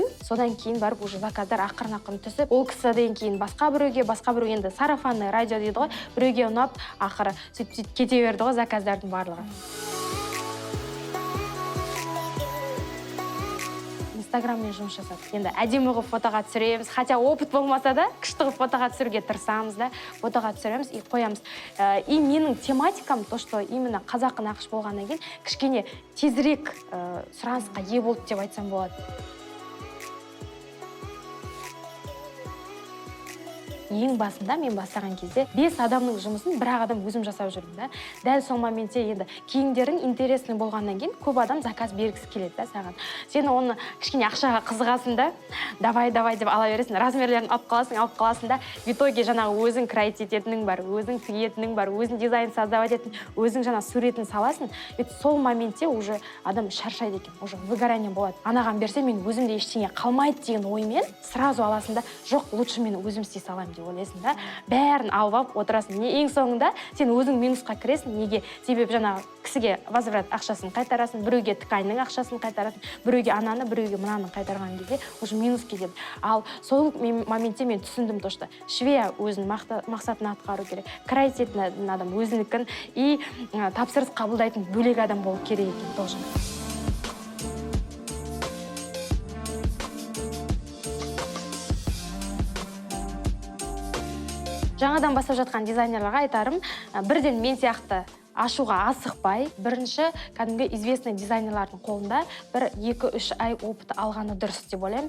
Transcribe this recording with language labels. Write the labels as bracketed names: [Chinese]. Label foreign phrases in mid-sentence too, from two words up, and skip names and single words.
[Kazakh] Содан кейін барып уже заказдар ақырын түсіп, ол кісіден кейін басқа біреу енді [Russian] сарафанный радио [Kazakh] дейді ғой, біреуге ұнап, ақыры сөйтіп кете берді ғой заказдардың барлығы. Инстаграммен жұмыс жасадық. Енді әдемі ғып фотоға түсіреміз. [Russian] Хотя опыт [Kazakh] болмаса да, күшті ғып фотоға түсіруге тырысамыз да, фотоға түсіреміз и қоямыз. И менің тематикам [Russian] то, что именно [Kazakh] қазақы нақыш болғаннан кейін кішкене тезірек сұранысқа ие болды деп айтсам болады. Ең басында мен бастаған кезде 5 адамның жұмысын бір адам өзім жасап жүрдім да. Дәл сол моментте енді киімдерің интересный болғаннан кейін көп адам заказ бергісі келеді да саған. Сен оны кішкене ақшаға қызығасың да, давай деп ала бересің, размерлерін алып қаласың да, [Russian] в итоге [Kazakh] жаңағы өзің крайт ететінің бар, өзің тігетінің бар, өзің дизайн создавать ететін, өзің жаңа суретін саласың. Ведь сол моментте уже адам шаршайды екен, [Russian] уже выгорание [Kazakh] болады. Анаған берсе мен өзімде ештеңе қалмайды деген оймен сразу аласың да, жоқ, лучше мен өзім істей саламын деп ойлайсың да, бәрін алып отырасың. Ең соңында сен өзің минусқа кіресің. Неге? Себебі жаңағы кісіге возврат ақшасын қайтарасың, біреуге тканьның ақшасын қайтарасың, біреуге ананы, біреуге мынаны қайтарған кезде уже минус кетеді. Ал сол моментте мен түсіндім [Russian] то, что [Kazakh] швея өзінің мақсатын атқару керек, крайт ететін адам өзінікін и тапсырыс қабылдайтын бөлек адам болу керек екен тоже. Жаңадан бастап жатқан дизайнерларға айтарым, бірден мен сияқты ашуға асықпай, бірінші кәдімгі известный дизайнерлардың қолында бір 2-3 ай опыт алғаны дұрыс деп ойлаймын.